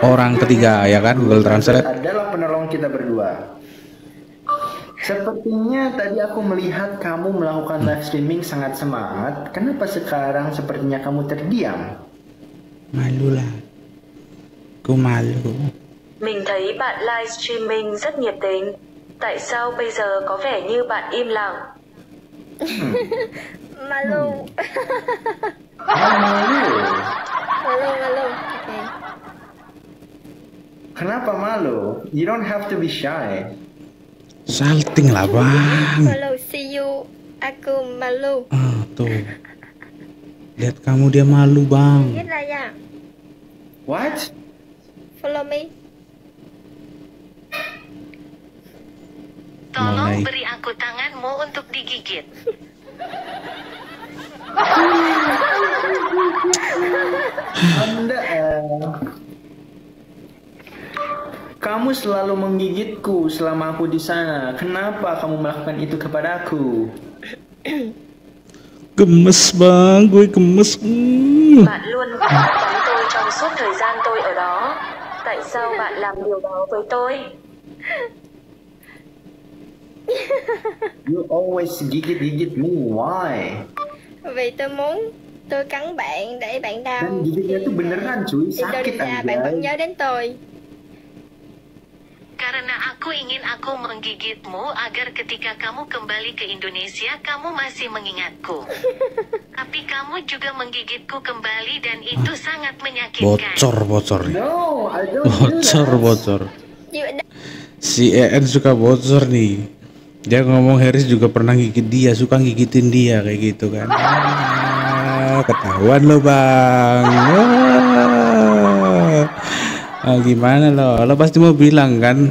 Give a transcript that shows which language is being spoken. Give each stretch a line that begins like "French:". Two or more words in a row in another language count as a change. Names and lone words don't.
Indonesian: Orang ketiga ya kan, Google Translate adalah penolong kita berdua. Sepertinya tadi aku melihat kamu melakukan
English: live streaming
Indonesian: sangat semangat. Kenapa sekarang sepertinya kamu terdiam? Malu lah. Aku malu.
Vietnamese: Mình thấy bạn livestreaming rất nhiệt tình. Tại sao bây giờ có vẻ như bạn im lặng?
Indonesian: Malu. Malu. Malu. Okay. Kenapa malu?
English: You don't have to be shy.
Indonesian: Salting lah bang. Malu,
English: see you.
Indonesian: Aku malu. Tuh. Lihat kamu dia malu bang.
Vietnamese: Biết là ya.
English: What? Follow me.
Indonesian: Tolong Mulai. beri aku tanganmu untuk digigit. Anda kamu selalu menggigitku selama aku di sana. Kenapa kamu melakukan itu kepadaku? Gemes bang, gue gemes.
Vietnamese: Bạn luôn cắn tôi trong suốt thời gian tôi ở đó. Tại sao bạn làm điều đó với tôi?
English: You always gigit me. Why?
Vietnamese: Vì tôi cắn bạn để bạn đau.
Indonesian: Dan gigitnya tuh beneran cuy, sakit
Vietnamese: Indonesia bạn vẫn
Indonesian: aja.
Vietnamese: nhớ đến tôi.
Indonesian: Karena aku ingin aku menggigitmu agar ketika kamu kembali ke Indonesia kamu masih mengingatku. Tapi kamu juga menggigitku kembali dan itu sangat menyakitkan. Bocor nih.
English: No, I don't do that.
Indonesian: Bocor.
English: You-
Indonesian: Si EN suka bocor nih. Dia ngomong Haris juga pernah gigit dia, suka gigitin dia kayak gitu kan. Ketahuan lo bang. Gimana lo pasti mau bilang kan?